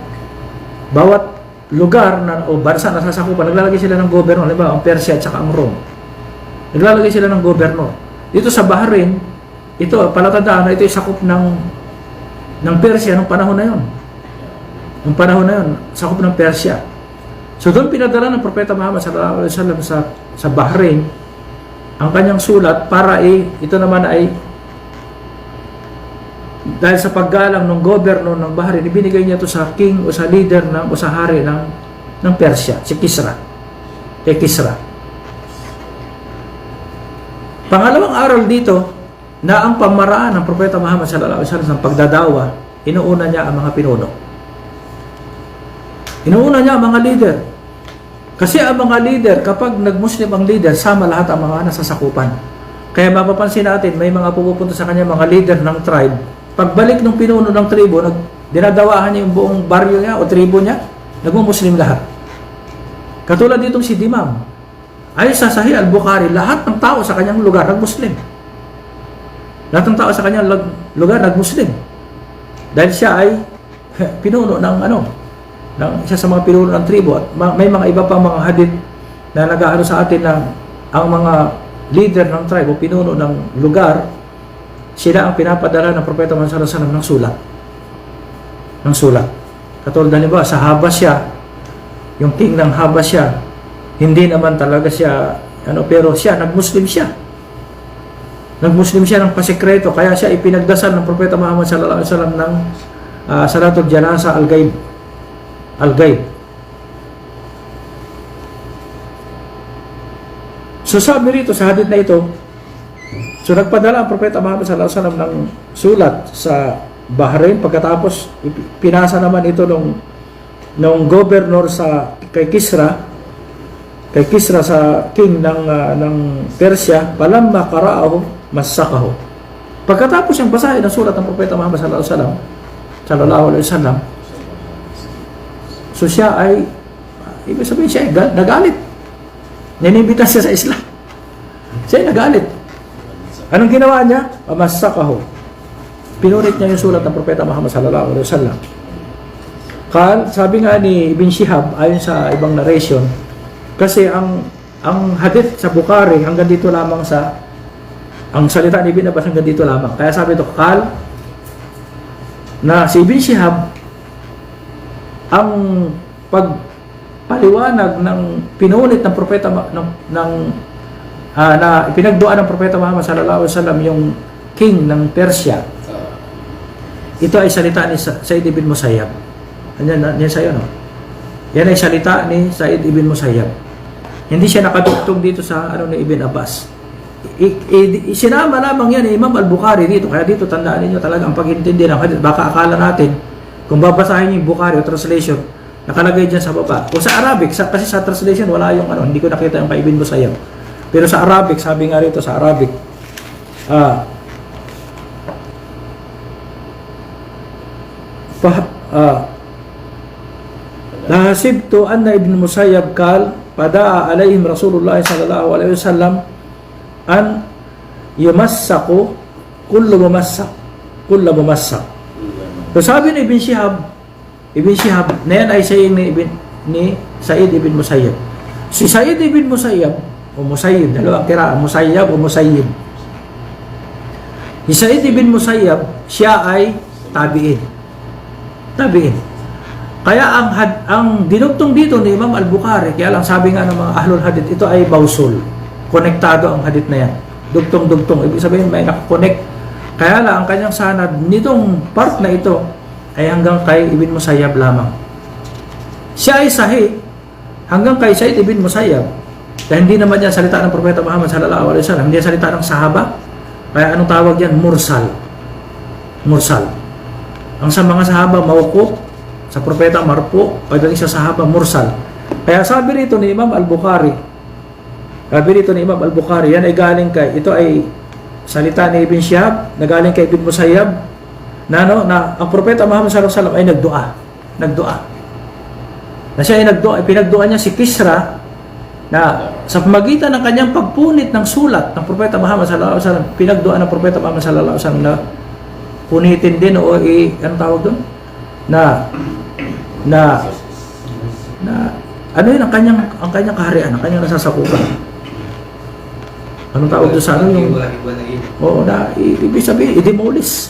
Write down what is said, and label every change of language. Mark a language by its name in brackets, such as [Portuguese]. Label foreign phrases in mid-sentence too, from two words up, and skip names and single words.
[Filipino] Bawat lugar o bansa na sasakupan, naglalagay sila ng governor, halimbawa ang Persia at saka ang Rome. Naglalagay sila ng governor. Dito sa Bahrain, ito palatandaan na ito ay sakop ng Persia nung panahon na yon. Nung panahon na yon, sakop ng Persia. So doon pinadala ng Propeta Muhammad [Arabic] صلى الله عليه وسلم [Filipino] sa Bahrain ang kanyang sulat para ito naman ay dahil sa paggalang ng governor ng Bahrain, ibinigay niya ito sa king o sa leader o sa hari ng Persia, si Kisra. Kisra. Pangalawang aral dito, na ang pamaraan ng Propeta Muhammad [Arabic] صلى الله عليه وسلم [Filipino] sa pagdadawa, inuuna niya ang mga pinuno. Inuuna niya ang mga leader. Kasi ang mga leader, kapag nag-Muslim ang leader, sama lahat ang mga nasasakupan. Kaya mapapansin natin, may mga pupunta sa kanya mga leader ng tribe. Pagbalik ng pinuno ng tribo, dinadawahan niya yung buong baryo niya o tribo niya, nag-Muslim lahat. Katulad ditong si Dimam. Ay sa Sahih al-Bukhari, lahat ng tao sa kanyang lugar nag-Muslim. Lahat ng tao sa kanyang lugar nag-Muslim. Dahil siya ay pinuno ng isa sa mga pinuno ng tribo. At may mga iba pang mga hadith na nag-aano sa atin na ang mga leader ng tribe o pinuno ng lugar, sila ang pinapadala ng Propeta Muhammad [Arabic] صلى الله عليه وسلم [Filipino] ng sulat. Katulad halimbawa sa Habasya, yung king ng Habasya, hindi naman talaga siya pero siya nag-Muslim siya. Nag-Muslim siya ng pasekreto, kaya siya ipinagdasal ng Propeta Muhammad [Arabic] صلى الله عليه وسلم [Filipino] ng [Arabic] صلاة الجنازة الغائب. [Filipino] So sabi rito sa hadith na ito, So nagpadala ang Propeta Muhammad [Arabic] صلى الله عليه وسلم [Filipino] ng sulat sa Bahrain, pagkatapos pinasa naman ito nung governor kay Kisra sa king ng Persia, [Arabic] فلما قرأه مزقه. [Filipino] Pagkatapos yung basahin ng sulat ng Propeta Muhammad [Arabic] صلى الله عليه وسلم, [Filipino] so siya ay, ibig sabihin siya ay nagalit. Ninibitan siya sa Islam. Siya ay nagalit. Anong ginawa niya? Massakahu. Pinunit niya yung sulat ng Propeta Muhammad [Arabic] صلى الله عليه وسلم. [Filipino] Sabi nga ni Ibn Shihab, ayon sa ibang narration, kasi ang hadith sa Bukhari hanggang dito lamang ang salita ni Ibn Abbas hanggang dito lamang. Kaya sabi ito, na si Ibn Shihab, ang pagpaliwanag ng pinunit ng propeta na ipinagduan ng Propeta Muhammad [Arabic] صلى الله عليه وسلم [Filipino] yung king ng Persia, ito ay salita ni Sa'id ibn Musayyab. Yan sa'yo, no? Yan ay salita ni Sa'id ibn Musayyab. Hindi siya nakadugtong dito sa ni Ibn Abbas. Sinama lamang yan ni Imam Al-Bukhari dito. Kaya dito tandaan niyo talaga ang pag-intindi ng hadith. Baka akala natin, kung babasahin niyo yung Bukhari o translation, nakalagay dyan sa baba. Kung sa Arabic, kasi sa translation wala yung hindi ko nakita yung kay Ibn Musayyab. Pero sa Arabic, sabi nga rito sa Arabic, [Arabic] فحسبت أن ابن المسيب فدعا عليهم رسول الله صلى الله عليه وسلم أن يمزقوا كل ممزق. [Filipino] So sabi ni Ibn Shihab na yan ay saying ni Sa'id ibn Musayyab. Si Sa'id ibn Musayyab o Musayyib, dalawang kiraan, Musayyab o Musayyib. Si Sa'id ibn Musayyab, siya ay tabi'in. Kaya ang dinugtong dito ni Imam Al-Bukhari, kaya lang sabi nga ng mga [Arabic] أهل الحديث, [Filipino] ito ay bausul. Konektado ang hadith na yan. Dugtong-dugtong. Ibig sabihin may nakakonect. Kaya lang ang kanyang sanad nitong part na ito ay hanggang kay Ibn Musayyab lamang. Siya ay sahih hanggang kay Sa'id ibn Musayyab. Dahil hindi naman yan salita ng Propeta Muhammad [Arabic] صلى الله عليه وسلم. [Filipino] Hindi yan salita ng sahaba. Kaya anong tawag yan? Mursal. Ang sa mga sahaba, mawquf. Sa propeta, marfu. Pagdating sa sahaba, mursal. Kaya sabi rito ni Imam Al-Bukhari, yan ay galing ito ay salita ni Ibn Shihab, na galing kay Ibn Musayyab, na ang propeta Muhammad [Arabic] صلى الله عليه وسلم [Filipino] ay nagdua. Na siya ay pinagdua niya si Kisra, na sa pamagitan ng kanyang pagpunit ng sulat ng propeta Muhammad [Arabic] صلى الله عليه وسلم, [Filipino] pinagdua ng propeta Muhammad [Arabic] صلى الله عليه وسلم [Filipino] na punitin din o anong tawag doon? Na ano yun ang kanyang kaharian, ang kanyang nasasakupan. Anong tawag doon sa yung ibig sabihin, i-demolish.